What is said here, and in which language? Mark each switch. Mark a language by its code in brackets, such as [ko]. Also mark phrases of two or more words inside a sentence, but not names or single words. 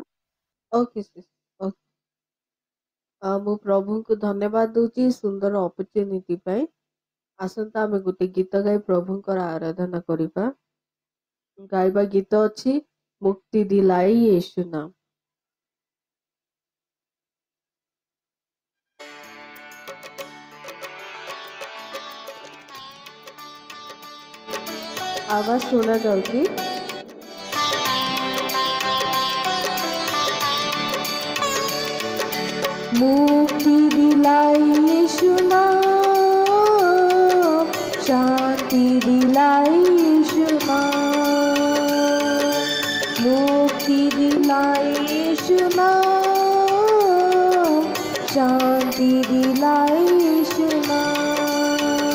[or] ଓକେ ମୁଁ ପ୍ରଭୁଙ୍କୁ ଧନ୍ୟବାଦ ଦଉଛି ସୁନ୍ଦର ଅପରଚ୍ୟୁନିଟି ପାଇଁ। ଆସନ୍ତା ଆମେ ଗୋଟେ ଗୀତ ଗାଇ ପ୍ରଭୁଙ୍କର ଆରାଧନା କରିବା। ଗାଇବା ଗୀତ ଅଛି [hi] मुक्ति दिलाई यीशु नाम। आवाज सुना जाऊगी। मुक्ति दिलाई यीशु नाम, शांति दिलाई यीशु नाम, मुक्ति दिलाई यीशु नाम, शांति दिलाई यीशु नाम।